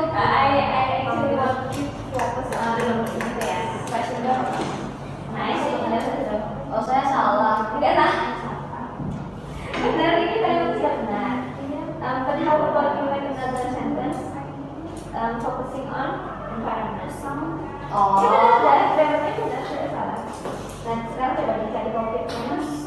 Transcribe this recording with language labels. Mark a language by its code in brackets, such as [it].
[en] I actually want to focus on [id] itu ya, [en] question [id] doang. Nice, benar betul. Oh saya salah. Enggak lah. Benar ini kalimat sudah benar. [en] But how about you make another sentence? Focusing on environment. Oh. [id] Kita udah grammarnya sudah salah. Nah sekarang coba dicari topiknya.